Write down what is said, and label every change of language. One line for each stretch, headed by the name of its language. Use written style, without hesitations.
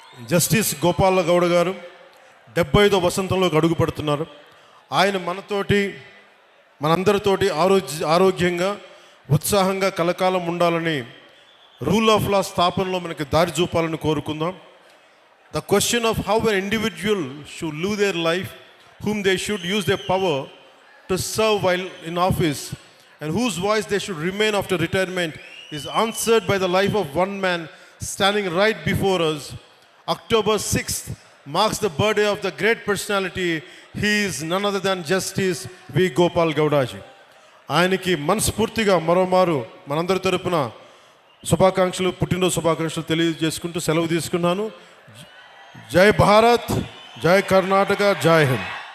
Telugu: Justice Gopala Gowda గారు 75వ వసంతంలోకి అడుగుపడుతున్నారు. ఆయన మనందరితోటి ఆరోగ్యంగా ఉత్సాహంగా కలకాలం ఉండాలని, రూల్ ఆఫ్ లా స్థాపనలో మనకి దారి చూపాలని కోరుకుందాం.
English: The question of how an individual should live their life, whom they should use their power to serve while in office, and whose voice they should remain after retirement is answered by the life of one man standing right before us. October 6th marks the birthday of the great personality. He is none other than Justice V. Gopal Gowdaji.
Telugu: ఆయనకి మనస్ఫూర్తిగా మరోమారు మనందరి తరపున శుభాకాంక్షలు, పుట్టినరోజు శుభాకాంక్షలు తెలియజేసుకుంటూ సెలవు తీసుకున్నాను. జై భారత్, జై కర్ణాటక, జై హింద్.